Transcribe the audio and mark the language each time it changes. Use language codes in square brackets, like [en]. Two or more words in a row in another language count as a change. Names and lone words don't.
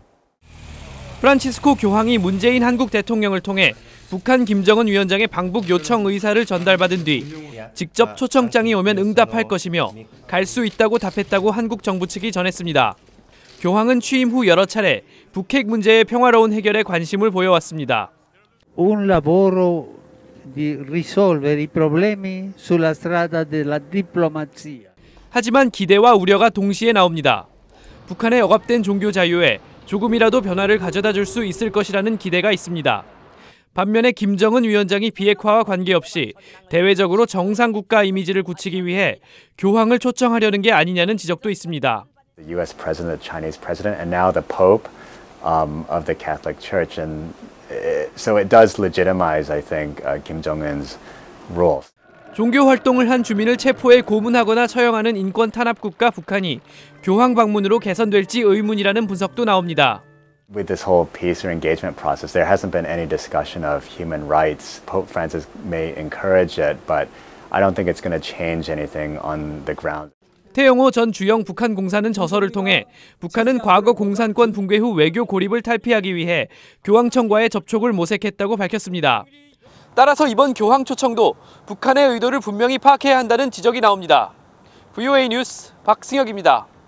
[ko] 프란치스코 교황이 문재인 한국 대통령을 통해 북한 김정은 위원장의 방북 요청 의사를 전달받은 뒤 직접 초청장이 오면 응답할 것이며 갈 수 있다고 답했다고 한국 정부 측이 전했습니다. 교황은 취임 후 여러 차례 북핵 문제의 평화로운 해결에 관심을 보여왔습니다. [it] Un lavoro di risolvere i problemi sulla strada della diplomazia. [ko] 하지만 기대와 우려가 동시에 나옵니다. 북한의 억압된 종교 자유에 조금이라도 변화를 가져다 줄 수 있을 것이라는 기대가 있습니다. 반면에 김정은 위원장이 비핵화와 관계없이 대외적으로 정상국가 이미지를 굳히기 위해 교황을 초청하려는 게 아니냐는 지적도 있습니다. [en] The U.S. president, the Chinese president, and now the Pope of the Catholic Church, and so it does legitimize, I think, Kim Jong-un's rule. [ko] 종교 활동을 한 주민을 체포해 고문하거나 처형하는 인권 탄압 국가 북한이 교황 방문으로 개선될지 의문이라는 분석도 나옵니다. [en] With this whole peace or engagement process, there hasn't been any discussion of human rights. Pope Francis may encourage it, but I don't think it's going to change anything on the ground. [ko] 태영호 전 주영 북한 공사는 저서를 통해 북한은 과거 공산권 붕괴 후 외교 고립을 탈피하기 위해 교황청과의 접촉을 모색했다고 밝혔습니다. 따라서 이번 교황 초청도 북한의 의도를 분명히 파악해야 한다는 지적이 나옵니다. VOA 뉴스 박승혁입니다.